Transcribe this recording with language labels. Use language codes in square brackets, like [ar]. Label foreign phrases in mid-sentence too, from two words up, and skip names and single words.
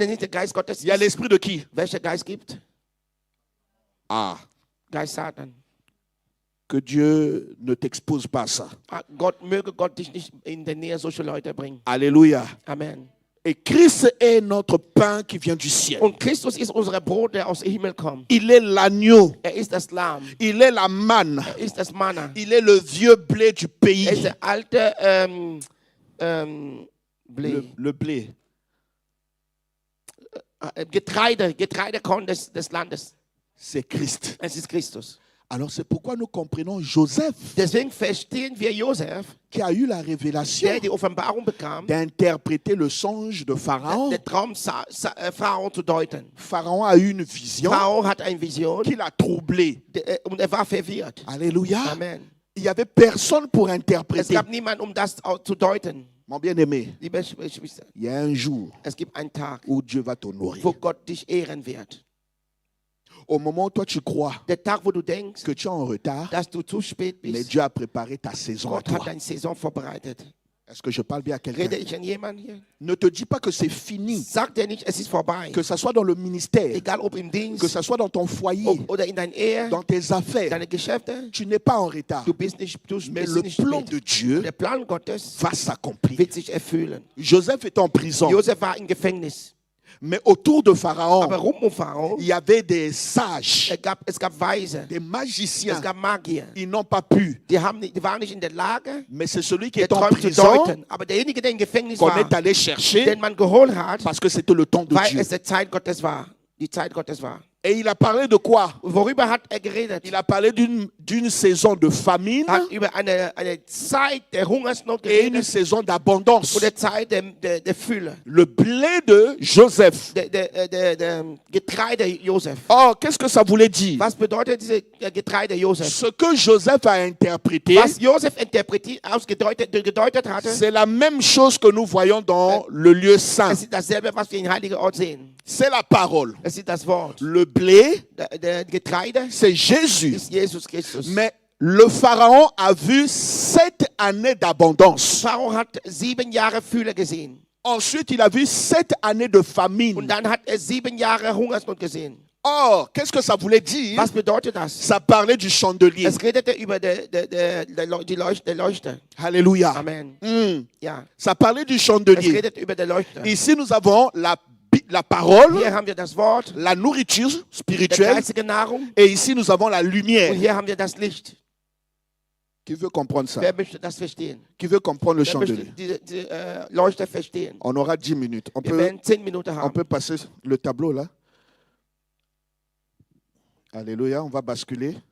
[de] Wenn es nicht der Geist Gottes [fr] il y a [de] ist, [fr] l'Esprit de qui? [de] welcher Geist gibt? Ah, Geist Satan. [fr] que Dieu ne t'expose pas à ça. [de] Möge Gott dich nicht in der Nähe solcher Leute bringen. [fr] Alléluia. [de] Amen. [fr] Et Christ est notre pain qui vient du ciel. [de] Und Christus ist unser Brot, der aus dem Himmel kommt. [fr] Il est l'agneau. [de] Er ist das Lamm. [fr] Il est la manne. [de] Er ist das Manna. [fr] Il est le vieux blé du [de] Er ist [fr] pays. [de] der alte Blé. [fr] Le blé. [de] Getreidekorn des Landes. [fr] C'est Christ. [de] Es ist Christus. [fr] Alors c'est pourquoi nous comprenons Joseph [de] Deswegen verstehen wir Josef, [fr] qui a eu la révélation [de] der die Offenbarung bekam, [fr] d'interpréter le songe de Pharaon. [de] den Traum Pharao zu deuten. [fr] Pharaon a eu une vision [de] Pharao hat eine Vision [fr] qui l'a troublé. [de] und war verwirrt. [fr] Alléluia. [de] Amen. [fr] Il n'y avait personne pour [de] Es [fr] interpréter. [de] gab niemanden, das zu deuten. [fr] Mon bien-aimé, [de] Liebe Geschwister, [fr] il y a un jour [de] es gibt einen Tag, [fr] où Dieu va t'honorer. [de] wo Gott dich ehren wird. [fr] Au moment où toi tu crois [de] Der Tag, wo du denkst, [fr] que tu es en retard, [de] dass du zu spät [fr] mais [de] bist, [fr] Dieu a préparé ta saison à [de] Gott hat [fr] toi. [de] eine Saison vorbereitet. [fr] Est-ce que je parle bien à [de] Rede [fr] quelqu'un? [de] ich an jemanden hier? [fr] Ne te dis pas que c'est fini, [de] Sag dir nicht, es ist vorbei. [fr] que ça soit dans le ministère, [de] Egal ob im [fr] que [de] Dienst [fr] ça soit dans ton foyer, [de] oder in deiner Ehe, [fr] dans tes affaires. [de] deine Geschäfte, [fr] Tu n'es pas en retard, [de] du bist nicht [fr] mais le [de] nicht [fr] plan [de] spät. [fr] de Dieu [de] Der Plan Gottes [fr] va s'accomplir. [de] wird sich erfüllen. [fr] Joseph est en prison, [de] Josef war im Gefängnis. [fr] mais autour de Pharaon, [de] Aber rum um Pharao, [fr] il y avait des sages, [de] es gab Weise, [fr] des [de] es [fr] magiciens. [de] gab Magier. [fr] Ils n'ont pas pu, [de] Die waren nicht in der Lage, [fr] mais c'est celui qui [de] den [fr] est en [de] Traum zu [fr] prison [de] deuten. Aber derjenige, der im Gefängnis [fr] qu'on [de] war, [fr] est allé chercher [de] den man geholt hat, [fr] parce que c'était le temps de [de] weil [fr] Dieu. [de] es die Zeit Gottes war. Die Zeit Gottes war. [fr] Et il a parlé de quoi? [de] Und worüber hat er geredet? [fr] Il a parlé d'une saison de famine [de] Er hat über eine Zeit der Hungersnot [fr] et une [de] geredet [fr] saison d'abondance. [de] und der Zeit der Fülle. [fr] Le blé de Joseph. [de] Der Getreide Josef. [fr] Oh, qu'est-ce que ça voulait dire? [de] Was bedeutet diese Getreide Josef? [fr] Ce que Joseph a interprété, [de] Was Josef gedeutet hatte, [fr] c'est la même chose que nous voyons dans le lieu saint. [de] es ist dasselbe, was wir im heiligen Ort sehen. [fr] C'est la parole. [de] Es ist das Wort. [fr] Le blé, [de] Der Getreide [fr] c'est Jésus. [de] ist Jesus Christus. [fr] Mais le Pharaon a vu 7 années d'abondance. [de] Pharao hat 7 Jahre Fülle gesehen. [fr] Ensuite, il a vu 7 années de [de] Und [fr] famine. [de] dann hat er 7 Jahre Hungersnot gesehen. [fr] Or, qu'est-ce que ça voulait dire? [de] Was bedeutet das? [fr] Ça parlait du chandelier. [de] Es redete über die Leuchte. [fr] Alléluia. [de] Amen. Hmm. Ja. [fr] Ça parlait du [de] Es [fr] chandelier. [de] redet über die Leuchte. [fr] Ici, nous avons la la parole, [de] Hier haben wir das Wort, [fr] la nourriture [de] die [fr] spirituelle, [de] geistige Nahrung. [fr] et ici nous avons la [de] Und [fr] lumière. [de] hier haben wir das Licht. [fr] Qui veut comprendre ça? [de] Wer möchte das verstehen? [fr] Qui veut comprendre le [de] Wer möchte [fr] chandelier? [de] die Leuchte verstehen? [fr] On aura 10 minutes. [de] Wir werden 10 Minuten [fr] On [de] haben. [fr] peut passer le tableau là. Alléluia, on va basculer.